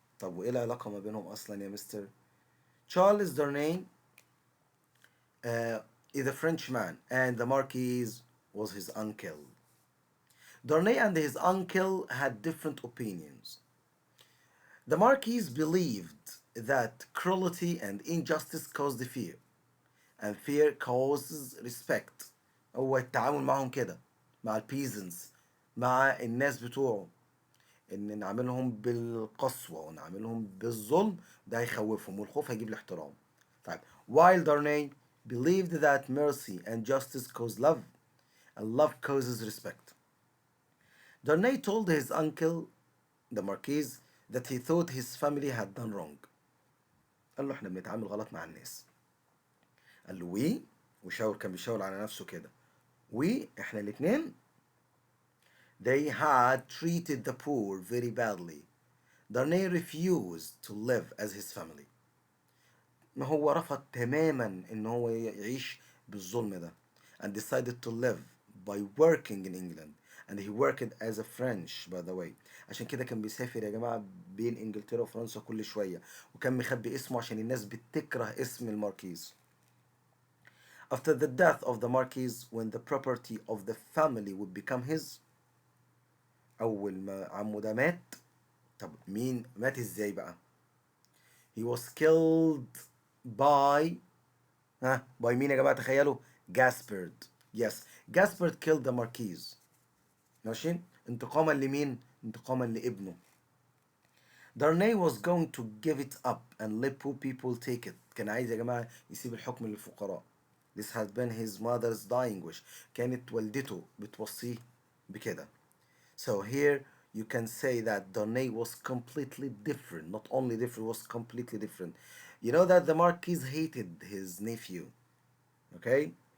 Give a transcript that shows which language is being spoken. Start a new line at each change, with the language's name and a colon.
Arabic: طب وإيه العلاقة ما بينهم أصلا يا مستر؟
English: Charles Darnay is a Frenchman and the Marquis was his uncle. Darnay and his uncle had different opinions. The Marquis believed that cruelty and injustice caused fear, and fear causes respect.
Arabic: هو التعامل معهم كده, مع البيزنس, مع الناس بتوعه, ان نعملهم بالقسوة ونعملهم بالظلم, ده هيخوفهم, والخوف هيجيب الاحترام. طيب,
English: while Darnay believed that mercy and justice cause love, and love causes respect. Darnay told his uncle, the Marquis, that he thought his family had done wrong.
Arabic: قال له احنا بنتعامل غلط مع الناس. قال له وي, كان بيشاور على نفسه كده. احنا الاتنين,
English: they had treated the poor very badly. Darnay refused to live as his family.
Arabic: ما هو رفض تماما ان هو يعيش بالظلم ده,
English: and decided to live by working in England, and he worked as a French by the way.
Arabic: عشان كده كان بيسافر يا جماعة بين انجلترا وفرنسا كل شوية, وكان مخبي اسمه عشان الناس بتكره اسم الماركيز.
English: After the death of the Marquis, when the property of the family would become his,
Arabic: أول ما عمه ده مات, طب مين مات ازاي بقى؟
English: He was killed by, ها, by
Arabic: مين يا جماعة تخيلوا؟
English: Gaspard. Yes, Gaspard killed the Marquis.
Arabic: ماشي؟ انتقاما لمين؟ انتقاما لابنه.
English: Darnay was going to give it up and let poor people take it.
Arabic: كان عايز يا جماعة يسيب الحكم للفقراء.
English: This had been his mother's dying wish.
Arabic: كانت والدته بتوصيه بكده.
English: So here you can say that Darnay was completely different. Not only different, was completely different. You know that the Marquis hated his nephew, okay?